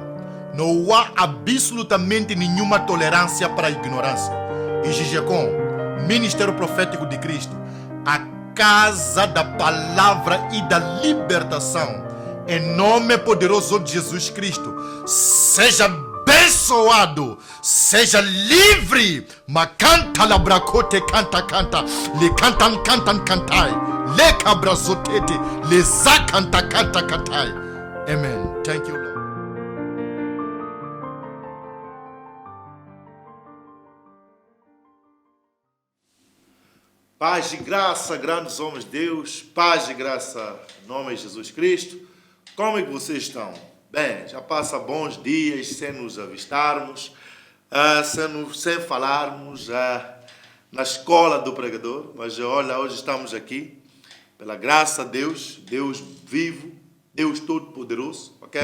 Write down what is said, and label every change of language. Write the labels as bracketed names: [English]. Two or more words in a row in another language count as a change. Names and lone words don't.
[Portuguese] Não há absolutamente nenhuma tolerância para a ignorância. E GGCOM, Ministério Profético de Cristo, a casa da palavra e da libertação, em nome poderoso de Jesus Cristo, seja abençoado, seja livre. Macanta labracote canta canta, le cantan cantan cantai, le cabrazotete, le zacanta canta cantai. [English] Amen. Thank you, Lord. [Portuguese] Paz e graça, grandes homens de Deus, paz e graça, em nome de Jesus Cristo. Como é que vocês estão? Bem, já passa bons dias sem nos avistarmos, sem falarmos na escola do pregador, mas olha, hoje estamos aqui, pela graça de Deus, Deus vivo, Deus todo-poderoso, ok?